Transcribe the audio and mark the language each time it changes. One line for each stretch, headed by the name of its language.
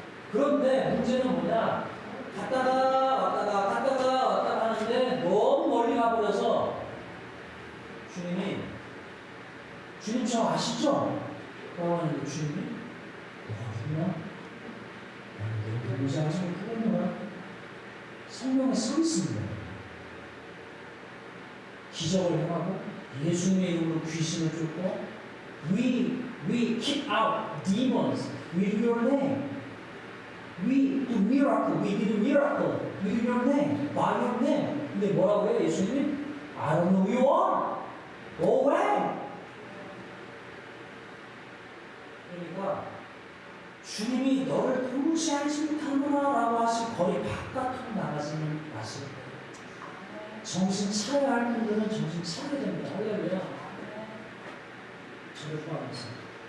Korean: 그런데 문제는 뭐냐? 갔다가 왔다가 하는데 너무 멀리 가버려서 주님 저 아시죠? 하는데 주님이 어디냐? 너무 무시하시면 크겠구나. 성경에 써 있습니다. 기적을 행하고 예수님의 이름으로 귀신을 쫓고
English: we kick out demons with your name. We do miracle. We did a miracle with your name, by your name.
Korean: 근데 뭐라고 해요? 예수님이
English: I don't know who you are. Go away.
Korean: 그러니까 주님이 너를 도무지 알지 못하노라 라고 하신 거리 바깥으로 나가지는 마시고 정신 차려야 할 분들은 정신 차려야 됩니다. 할렐루야. 저를 포함해서.